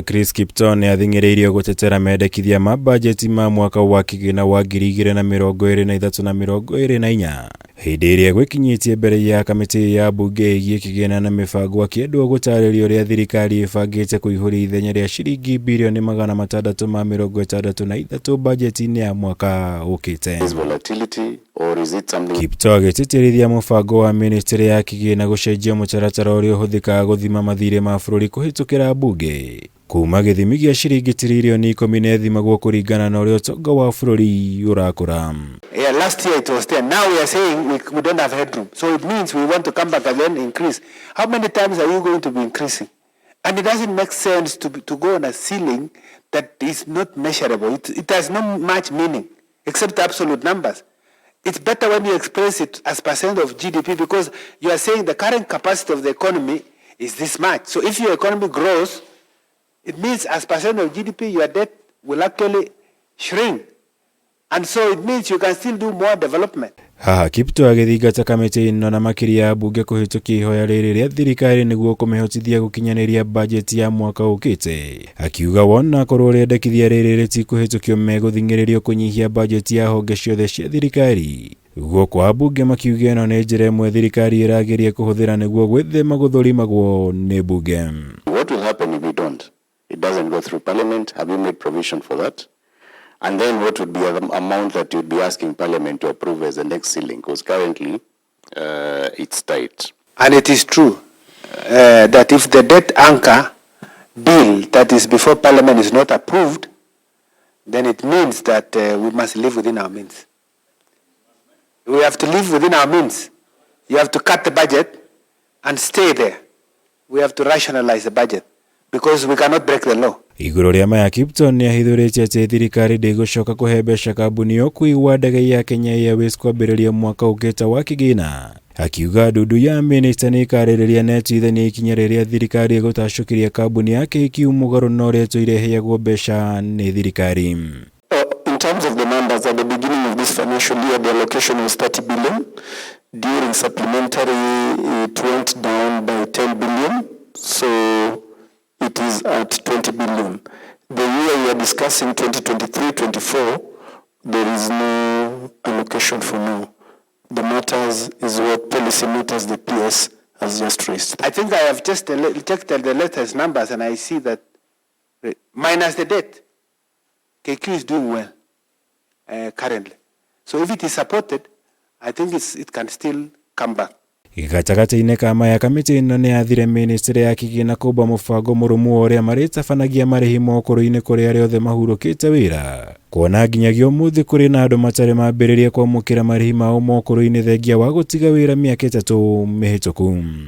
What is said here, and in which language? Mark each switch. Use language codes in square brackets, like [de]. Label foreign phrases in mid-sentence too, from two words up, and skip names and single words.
[ki] KIPTOO nĩ athing'ĩrĩirio gũtetera mendekithia ma banjeti ma mwaka wa kĩgĩna wa 2023 na 2024 hĩndĩ ĩrĩa gwĩkinyĩtie mbere ya kamĩtĩ ya mbunge ĩgiĩ kĩgĩna na mĩbango akĩendwo gũtarĩria ũrĩa thirikari ĩbangĩte kũihũria ithenya rĩa ciringi birioni 663 banjeti-inĩ ya mwaka ũkĩte. KIPTOO agĩtĩtĩrithia mũbango wa ministeri ya kĩgĩna gũcenjia mũtaratara ũrĩa ũhũthĩkaga gũthima mathirĩ ma bũrũri kũhĩtũkĩra mbunge kuma gĩthimi gĩa ciringi tiririoni 10 ethimagwo kũringana na ũrĩa ũtonga wa bũrũri ũrakũra. [en] Yeah, last year it was there. Now we are saying we don't have headroom. So it means we want to come back again and increase. How many times are you going to be increasing? And it doesn't make sense to go on a ceiling that is not measurable. It has no much meaning except absolute numbers. It's better when you express it as percent of GDP because you are saying the current capacity of the economy is this much. So if your economy grows, it means as percent of GDP, your debt will actually shrink. And so it means you can still do more development. [ki] Haha KIPTOO agĩthingata kamĩtĩ ĩno na makĩria ya mbunge kũhĩtũkia ihoya rĩrĩ rĩa thirikari nĩguo kũmĩhotithia gũkinyanĩria bajeti ya mwaka ũkĩte. Akiuga wona korwo rĩendekithia rĩrĩ rĩtikũhĩtũkio megũthing'ĩrĩrio kũnyihia bajeti ya honge ciothe cia thirikari. Guoko ambunge makiuga ĩno nĩ njĩra ĩmwe thirikari ĩrageria kũhũthĩra nĩguo gwĩthema gũthũrimagwo nĩ mbunge. [en] What will happen if we don't? It doesn't go through parliament. Have you made provision for that? And then what would be the amount that you'd be asking Parliament to approve as the next ceiling? Because currently it's tight. And it is true that if the debt anchor bill that is before Parliament is not approved, then it means that we must live within our means. We have to live within our means. You have to cut the budget and stay there. We have to rationalize the budget because we cannot break the law. [ki] Igũrũ rĩa maya KIPTOO nĩ ahithũrĩtie atĩ thirikari ndĩgũcoka kũhe mbeca kambuni ĩyo kũigua ndege ya Kenya Airways kwambĩrĩria mwaka ũkĩte wa kĩgĩna. Akiuga ndundu ya minista nĩ ĩkarĩrĩria na ĩtuithanie ikinya rĩrĩa thirikari ĩgũtacũkĩria kambuni yake KQ mũgarũ na ũrĩa ĩtũireheagwo mbeca nĩ thirikari. [en] In terms of the numbers, at the beginning of this financial year, the allocation was 30 billion. During supplementary, it went down by 10 billion. So it is at 20 billion. The year we are discussing, 2023-24, there is no allocation for now. The matters is what policy matters the PS has just raised. I think I have just checked the latest numbers and I see that minus the debt, KQ is doing well currently. So if it is supported, I think it can still come back. [ki] Gatagatĩ-inĩ ka maya kamĩtĩ ĩno nĩ yathire ministeri ya kĩgĩna kũmba mũbango mũrũmu ũrĩa marĩtabanagia marĩhi mokũrũ-inĩ kũrĩ arĩa othe mahurũkĩte wĩra. Kuona nginyagia ũmũthĩ kũrĩ na andũ matarĩ mambĩrĩria kwamũkĩra marĩhi mao mokũrũ-inĩ thengia wa gũtiga wĩra mĩaka 3 mĩhĩtũku.